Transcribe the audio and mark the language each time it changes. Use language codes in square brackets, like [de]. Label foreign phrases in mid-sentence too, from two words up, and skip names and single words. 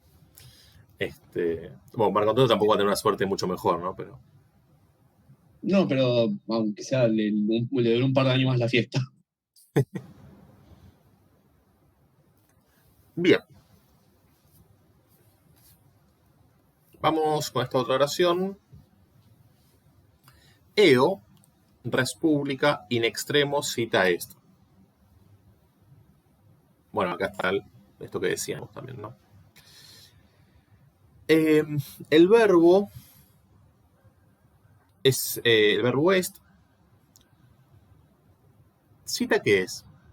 [es] Bueno, Marco Antonio tampoco va a tener una suerte mucho mejor, ¿no? No, pero aunque sea, le duró un par de años más la fiesta. Bien. Vamos con esta otra oración. [la] Eo, res publica, in extremo cita esto. [es] Bueno, acá está esto que decíamos también, ¿no? El verbo es el verbo est. ¿Cita qué es?